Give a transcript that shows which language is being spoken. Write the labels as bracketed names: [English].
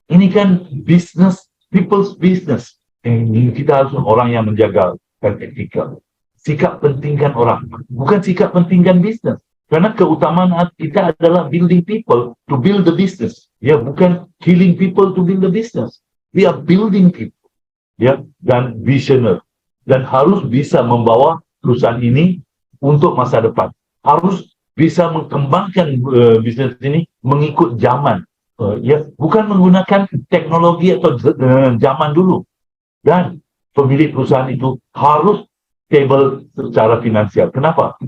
[Malay] Ini kan [English] business, people's business. [Malay] Ini kita harus orang yang menjaga etika. Sikap pentingkan orang, bukan sikap pentingkan bisnis. Karena keutamaan kita adalah [English] building people to build the business. [Malay] Ya, bukan [English] killing people to build the business. We are building people. [Malay] Ya, dan visioner. Dan harus bisa membawa perusahaan ini untuk masa depan. Harus bisa mengembangkan bisnis ini mengikut zaman. Ya, bukan menggunakan teknologi atau zaman dulu. Dan pemilik perusahaan itu harus stable secara finansial. Kenapa?